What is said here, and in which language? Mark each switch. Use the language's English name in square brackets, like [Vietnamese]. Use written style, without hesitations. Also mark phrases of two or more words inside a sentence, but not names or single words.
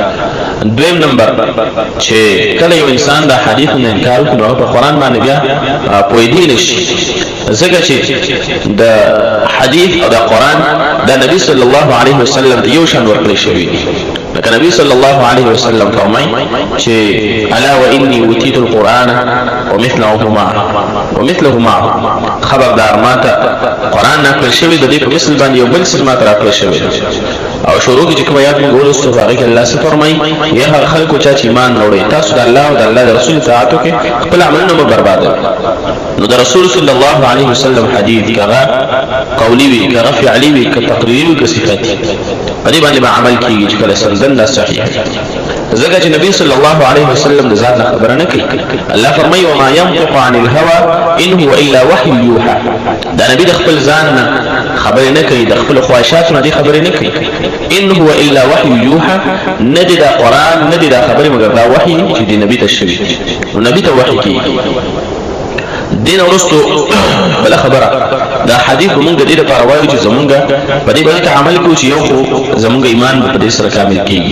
[Pashto] دویم نمبر چې کله یو انسان د حدیث نه انکار وکړي نو په قرآن باندې بیا پوهیدل نشي، ځکه چې د حدیث او د قرآن د نبی [Arabic] صلی الله علیه وسلم [Pashto] یو شان ورکړی شوی دی. لکه نبی [Arabic] صلی الله علیه وسلم [Pashto] فرمای چې [Arabic] الا وانی اوتیت القرآن ومثله معه، [Pashto] خبردار ماته قرآن نقل شوی د دې په مثل باندې یو بل څه ماته راکړل شوی او شروع کې کوم آیات موږ ولستو هغه کې الله څه فرمای: یا هر خلکو چې ایمان وروړي تاسو د الله او د الله رسول اطاعت وکړئ، خپل عملونه مو برباد. نو د رسول [Arabic] صلی الله علیه وسلم [Pashto] حدیث کغه قولی وی کغه فعلی وی ک تقریری وی ک صفاتی په دې باندې عمل کیږي چې کله سندن صحیح زکه چې نبی [Arabic] صلی الله علیه وسلم [Pashto] د ذات خبره نه کوي. الله فرمایي [Arabic] وما ينطق عن الهوى ان هو الا وحي يوحى. [Pashto] دا نبی د خپل ځان نه خبره نه کوي، د خپل خواهشاتو نه خبره نه کوي. [Arabic] ان هو الا وحي يوحى، [Pashto] ندی دا قران ندی دا خبره مگر دا وحي چې د نبی ته شوی، نو نبی ته وحي کوي. دین ورستو بل خبره دا حدیث مونږ د دې لپاره وایو چې زمونږ په دې باندې عمل کوو چې یو زمونږ ایمان په دې سره کامل کیږي.